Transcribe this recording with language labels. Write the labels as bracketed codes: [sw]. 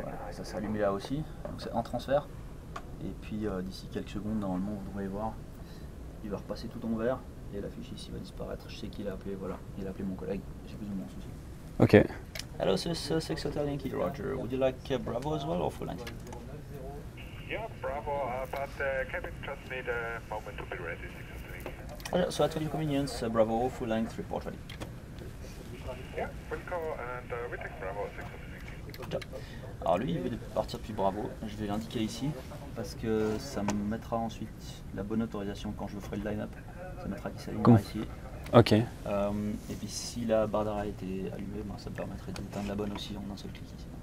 [fr] Ça s'est allumé là aussi, donc c'est en transfert. Et puis d'ici quelques secondes, normalement, vous devriez voir, il va repasser tout en vert et la fiche ici va disparaître. Je sais qu'il a appelé, voilà, il a appelé mon collègue, j'ai plus ou moins souci. Ok. [en] Hello, this is 6 Hotel Yankee, Roger. Would you like Bravo as well or full length? Yeah, Bravo, but cabin just need a moment to be ready, 6 Hotel Yankee. So at your convenience, Bravo, full length, report ready. Yeah, Wilco and we take Bravo, 6 Hotel Yankee. [fr] Alors lui, il veut partir depuis Bravo. Je vais l'indiquer ici parce que ça me mettra ensuite la bonne autorisation quand je ferai le line-up. Ça mettra qu'il s'alignera ici. Ok. Et puis si la barre d'arrêt était allumée, ça me permettrait d'éteindre la bonne aussi en un seul clic ici.